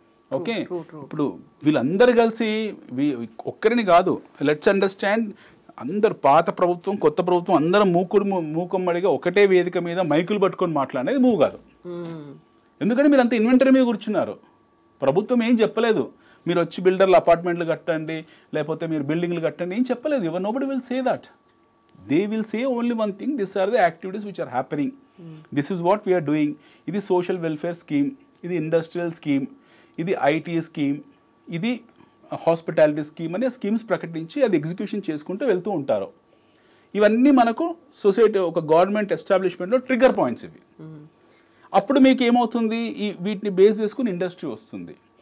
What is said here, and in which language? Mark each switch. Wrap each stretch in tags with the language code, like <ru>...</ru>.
<te>Okay, ఇప్పుడు వీళ్ళందరూ కలిసి ఒక్కరిని కాదు,</te> <en>let's understand,</en> <te>అందరు పాత ప్రభుత్వం కొత్త ప్రభుత్వం అందరం మూకుమ్మడిగా ఒకటే వేదిక మీద మైకులు పట్టుకొని మాట్లాడేది మూవ్ కాదు. ఎందుకంటే మీరు అంత ఇన్వెంటరీ మీద కూర్చున్నారు. ప్రభుత్వం ఏం చెప్పలేదు, మీరు వచ్చి బిల్డర్లు అపార్ట్మెంట్లు కట్టండి, లేకపోతే మీరు బిల్డింగ్లు కట్టండి, ఏం చెప్పలేదు. ఎవరు</te> <en>Nobody will say that. They will say only one thing, these are the activities which are happening, this is what we are doing.</en> <te>ఇది సోషల్ వెల్ఫేర్ స్కీమ్, ఇది ఇండస్ట్రియల్ స్కీమ్, ఇది ఐటీ స్కీమ్, ఇది హాస్పిటాలిటీ స్కీమ్ అనే schemes ప్రకటించి అది execution చేసుకుంటూ వెళ్తూ ఉంటారు. ఇవన్నీ మనకు సొసైటీ ఒక గవర్నమెంట్ ఎస్టాబ్లిష్మెంట్లో ట్రిగ్గర్ పాయింట్స్ ఇవి. అప్పుడు మీకు ఏమవుతుంది, వీటిని బేస్ చేసుకుని ఇండస్ట్రీ వస్తుంది.</te>